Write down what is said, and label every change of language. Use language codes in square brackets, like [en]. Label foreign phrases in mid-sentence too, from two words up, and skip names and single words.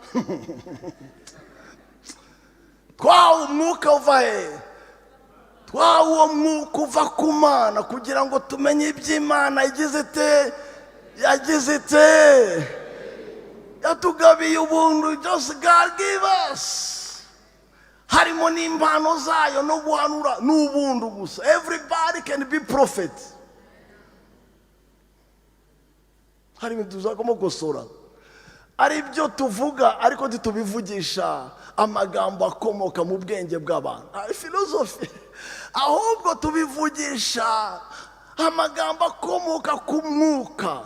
[rw] Kwawe umwuka uva he? Twawo umwuka uva ku Mana kugira ngo tumenye iby'Imana yagize ite, yatugabiye ubuntu. [en] Just God give us. [rw] Harimo n'impano zayo no guhanura n'ubuntu gusa. [en] Everybody can be prophet. [rw] Harimo tuzagomba gusora, ari byo tuvuga ariko tubivugisha amagambo akomoka mu bwenge bw'abantu, philosophy, ahubwo tubivugisha amagambo akomoka ku mwuka.